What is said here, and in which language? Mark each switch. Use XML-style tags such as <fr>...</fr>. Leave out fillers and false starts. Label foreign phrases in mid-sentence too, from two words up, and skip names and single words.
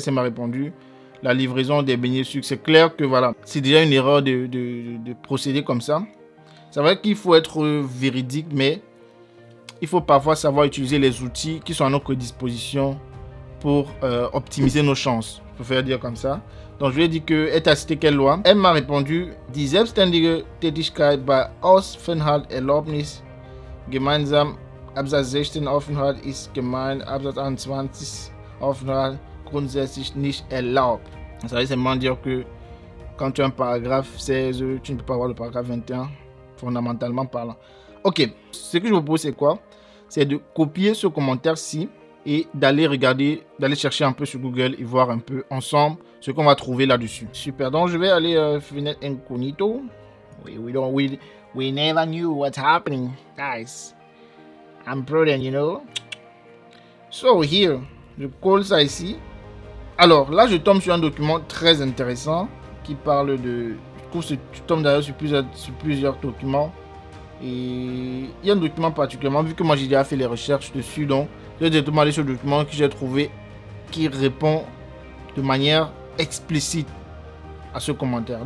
<fr>Elle m'a répondu la livraison des beignets sucre. C'est clair que voilà, c'est déjà une erreur de procéder comme ça. C'est vrai qu'il faut être véridique, mais il faut parfois savoir utiliser les outils qui sont à notre disposition pour optimiser nos chances. Je préfère dire comme ça. Donc je lui ai dit qu'elle t'a cité quelle loi? Elle m'a répondu,</fr> <de>die selbstständige Tätigkeit bei Aufenthaltserlaubnis gemeinsam Absatz 16 Aufenthalt ist gemeint, Absatz 21 Aufenthalt grundsätzlich nicht erlaubt.</de> <fr>Ça veut seulement dire que quand tu as un paragraphe 16, tu ne peux pas avoir le paragraphe 21, fondamentalement parlant. Ok, ce que je vous propose c'est quoi? C'est de copier ce commentaire-ci et d'aller regarder, d'aller chercher un peu sur Google et voir un peu ensemble ce qu'on va trouver là-dessus. Super, donc je vais aller fenêtre incognito.</fr> <en>We never knew what's happening, guys. I'm prudent, you know. So here,</en> <fr>je colle ça ici. Alors là, je tombe sur un document très intéressant qui parle de... Je tombe d'ailleurs sur plusieurs documents. Et il y a un document particulièrement, vu que moi j'ai déjà fait les recherches dessus, donc j'ai directement allé sur le document que j'ai trouvé qui répond de manière explicite à ce commentaire.</fr>